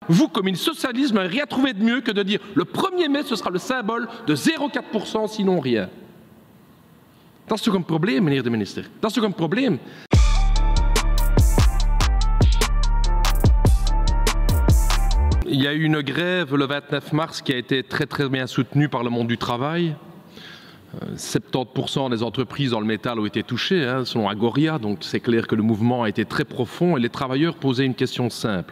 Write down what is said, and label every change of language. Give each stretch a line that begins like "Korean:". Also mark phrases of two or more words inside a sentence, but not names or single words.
French: Vous, communistes socialistes, n'avez rien trouvé de mieux que de dire le 1er mai, ce sera le symbole de 0,4%, sinon rien.
Dutch: Dat is toch een probleem, meneer de minister? Dat is toch een probleem?
French: Il y a eu une grève le 29 mars qui a été très bien soutenue par le monde du travail. 70% des entreprises dans le métal ont été touchées, selon Agoria, donc c'est clair que le mouvement a été très profond et les travailleurs posaient une question simple.